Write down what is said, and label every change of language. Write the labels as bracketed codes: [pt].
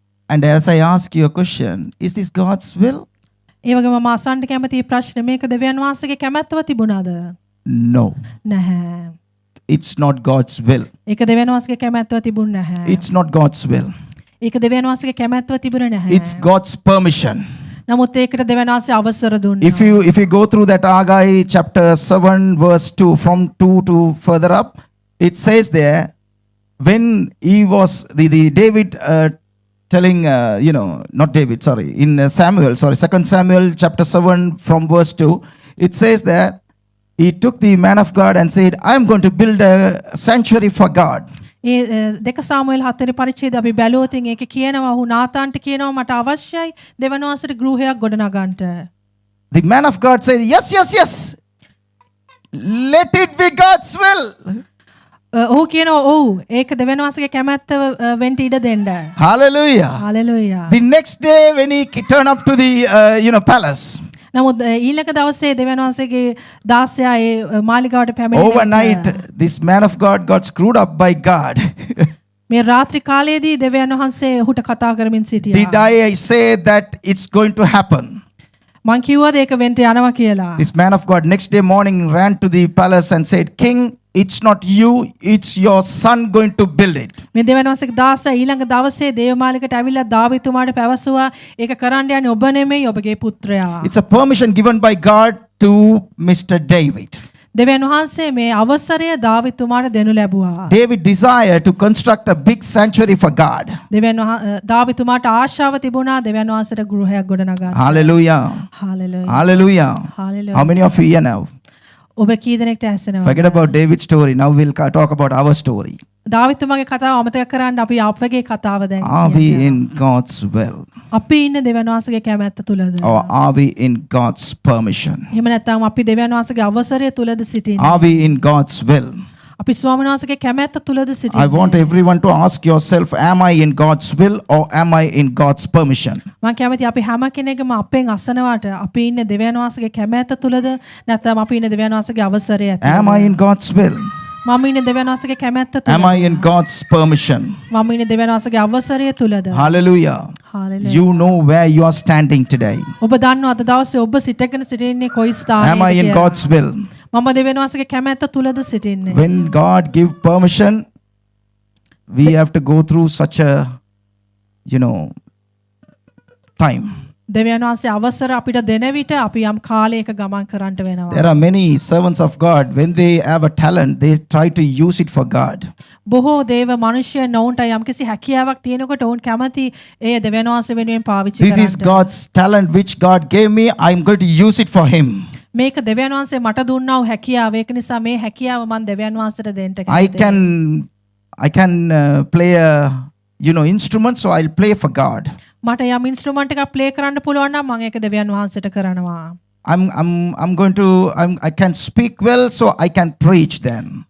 [en] And as I ask you a question, is this God's will? [si] ඒ වගේම මම අසන්න කැමති ප්‍රශ්නේ මේක දෙවියන් වහන්සේගේ කැමැත්තව තිබුණාද? [en] No, [si] නැහැ. [en] it's not God's will. [si] ඒක දෙවියන් වහන්සේගේ කැමැත්තව තිබුණ නැහැ. [en] It's not God's will. [si] ඒක දෙවියන් වහන්සේගේ කැමැත්තව තිබුණේ නැහැ. [en] It's God's permission. [si] නමුත් ඒකට දෙවියන් වහන්සේ අවසර දුන්නා. [en] If you go through that Haggai chapter 7 verse 2 from 2 to further up, it says there when he was the David telling not David, sorry, in Samuel, sorry, 2 Samuel chapter 7 from verse 2, it says that he took the man of God and said, I am going to build a sanctuary for God. [si] ඒ දෙක සාමුවෙල් 4 වෙනි පරිච්ඡේදය අපි බැලුවොත් ඒක කියනවා ඔහු නාතාන්ට කියනවා මට අවශ්‍යයි දෙවියන් වහන්සේට ගෘහයක් ගොඩනගන්නට. [en] The man of God said, yes, yes, yes. Let it be God's will. [si] ඔහු කියනවා ඔව් ඒක දෙවියන් වහන්සේගේ කැමැත්ත වෙන්න ඉඩ දෙන්න. [en] Hallelujah. [si] Hallelujah. [en] The next day when he turned up to the palace, [si] නමුත් ඊළඟ දවසේ දෙවියන් වහන්සේගේ දාසයා ඒ මාලිගාවට පැමිණෙන [en] overnight this man of God got screwed up by God. [si] මේ රාත්‍රී කාලයේදී දෙවියන් වහන්සේ ඔහුට කතා කරමින් සිටියා. [en] Did I say that it's going to happen? [si] මං කිව්වද ඒක වෙන්න යනවා කියලා. [en] This man of God next day morning ran to the palace and said, King, it's not you, it's your son going to build it. [si] මේ දෙවියන් වහන්සේගේ දාසයා ඊළඟ දවසේ දේවමාලිගට ඇවිල්ලා දාවිතුමාට පැවසුවා ඒක කරන්න යන්නේ ඔබ නෙමෙයි ඔබගේ පුත්‍රයා. [en] It's a permission given by God to Mr. David. [si] දෙවියන් වහන්සේ මේ අවසරය දාවිතුමාට දෙනු ලැබුවා. [en] David desired to construct a big sanctuary for God. [si] දාවිතුමාට ආශාව තිබුණා දෙවියන් වහන්සේට ගෘහයක් ගොඩනගන්න. [en] Hallelujah. [si] Hallelujah. [en] Hallelujah. Hallelujah. How many of you here now? [si] ඔබ කී දෙනෙක්ට ඇසෙනවද? [en] Forget about David's story. Now we'll talk about our story. [si] දාවිතුමාගේ කතාව අමතක කරන්න අපි අපගේ කතාව දැන් [en] Are we in God's will? [si] අපි ඉන්නේ දෙවියන් වහන්සේගේ කැමැත්ත තුලද? [en] Or are we in God's permission? [si] එහෙම නැත්නම් අපි දෙවියන් වහන්සේගේ අවසරය තුලද සිටින්නේ? [en] Are we in God's will? [si] අපි ස්වාමීන් වහන්සේගේ කැමැත්ත තුලද [en] I [si] සිටින්නේ? [en] want everyone to ask yourself, am I in God's will or am I in God's permission? [si] මම කැමති අපි හැම කෙනෙක්ම අපෙන් අසනවට අපි ඉන්නේ දෙවියන් වහන්සේගේ කැමැත්ත තුලද නැත්නම් අපි ඉන්නේ දෙවියන් වහන්සේගේ අවසරය ඇතුළතද? [en] Am I in God's will? [si] මම ඉන්නේ දෙවියන් වහන්සේගේ කැමැත්ත තුලද? [en] Am I in God's permission? [si] මම ඉන්නේ දෙවියන් වහන්සේගේ අවසරය තුලද? [en] Hallelujah. Hallelujah. You know where you are standing today. [si] ඔබ දන්නවා අද දවසේ ඔබ සිටගෙන සිටින්නේ කොයි ස්ථානයේද [en] Am I in [si] කියලා. [en] God's will? [si] මම දෙවියන් වහන්සේගේ කැමැත්ත තුලද සිටින්නේ? [en] When God give permission, we have to go through such a time. [si] දෙවියන් වහන්සේ අවසර අපිට දෙන විට අපි යම් කාලයක ගමන් කරන්නට වෙනවා. [en] There are many servants of God, when they have a talent, they try to use it for God. [si] බොහෝ දේව මනුෂ්‍යයන් ඔවුන්ට යම්කිසි හැකියාවක් තියෙනකොට ඔවුන් කැමති ඒ දෙවියන් වහන්සේ වෙනුවෙන් පාවිච්චි [en] This is [si] කරන්නට. [en] God's talent which God gave me. I'm going to use it for Him. [si] මේක දෙවියන් වහන්සේ මට දුන්නා වූ හැකියාව. ඒක නිසා මේ හැකියාව මම දෙවියන් වහන්සේට දෙන්න [en] I [si] කැමතියි. [en] can I can play a instrument, so I'll play for God. [si] මට යම් ඉන්ස්ට්‍රුමන්ට් එකක් ප්ලේ කරන්න පුළුවන් නම් මම ඒක දෙවියන් වහන්සේට කරනවා. [en] I can speak well, so I can preach then.